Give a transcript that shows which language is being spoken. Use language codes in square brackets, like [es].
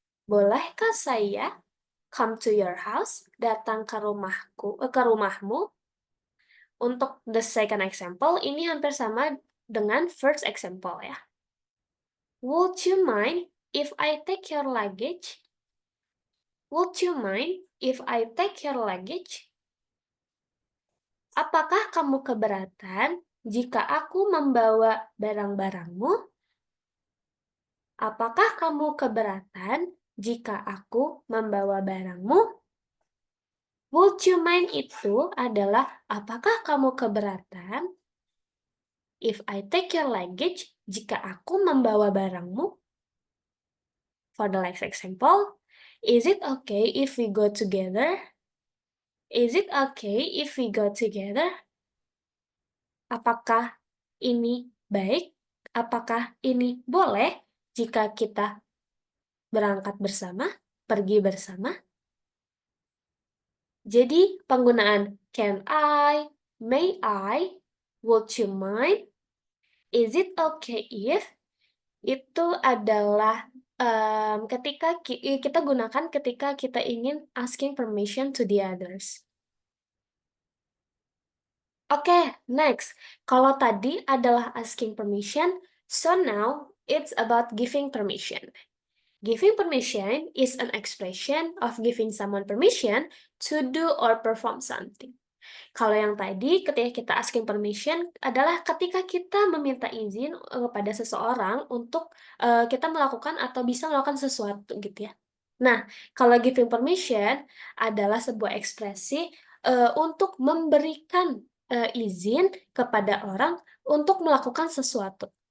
[id] Bolehkah saya [en] come to your house? [id] Datang ke rumahmu? Untuk [en] the second example, [id] ini hampir sama dengan [en] first example [id] ya. [en] Would you mind if I take your luggage? Would you mind if I take your luggage? [id] Apakah kamu keberatan jika aku membawa barang-barangmu? Apakah kamu keberatan jika aku membawa barangmu? [en] Would you mind [id] itu adalah apakah kamu keberatan [en] if I take your luggage [id] jika aku membawa barangmu? [en] For the next example, is it okay if we go together? Is it okay if we go together? [id] Apakah ini baik? Apakah ini boleh jika kita berangkat bersama, pergi bersama? Jadi penggunaan can I, may I, would you mind, is it okay if, itu adalah ketika kita gunakan ketika kita ingin [en] asking permission to the others. Oke, next. [id] Kalau tadi adalah [en] asking permission, so now it's about giving permission. Giving permission is an expression of giving someone permission to do or perform something. [id] Kalau yang tadi, ketika kita asking permission adalah ketika kita meminta izin kepada seseorang untuk kita melakukan atau bisa melakukan sesuatu gitu ya. Nah, kalau giving permission adalah sebuah ekspresi untuk memberikan izin kepada orang untuk melakukan sesuatu.